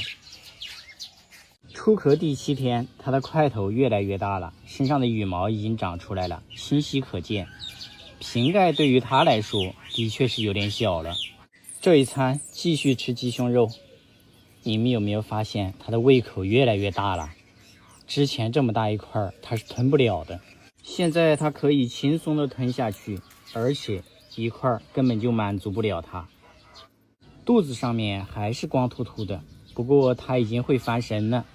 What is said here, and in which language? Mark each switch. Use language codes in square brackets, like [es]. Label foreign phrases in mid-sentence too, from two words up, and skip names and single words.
[zh] 出殼第7天，它的塊頭越來越大了，身上的羽毛已經長出來了，清晰可見。瓶蓋對於它來說的確是有點小了。這一餐繼續吃雞胸肉，你們有沒有發現它的胃口越來越大了？之前這麼大一塊它是吞不了的，現在它可以輕鬆的吞下去，而且一塊根本就滿足不了它。肚子上面還是光禿禿的，不過它已經會翻身了。